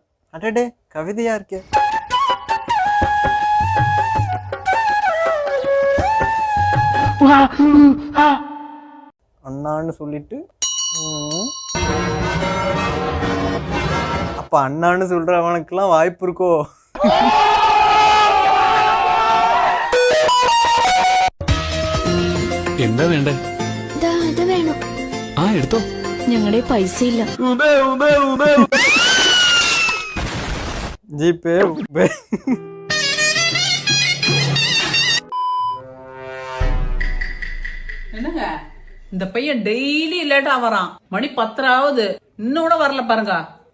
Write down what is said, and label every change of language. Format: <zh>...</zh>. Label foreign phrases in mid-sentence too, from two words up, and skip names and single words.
<ta>அடடே கவிதையா இருக்கே. அண்ணான்னு சொல்லிட்டு அப்ப அண்ணான்னு சொல்றவனுக்குலாம் வாய்ப்பு இருக்கோ?</ta> <ml>എന്താ വേണ്ടേ? ഇത് വേണം. ആ എടുത്തോ. ഞങ്ങളുടെ പൈസ ഇല്ല.</ml> <ta>ஜிபே என்னங்க இந்த பையன் டெய்லி லேட்டா வரான். மணி 10 ஆகுது, இன்னும் கூட வரல பாருங்க.</ta>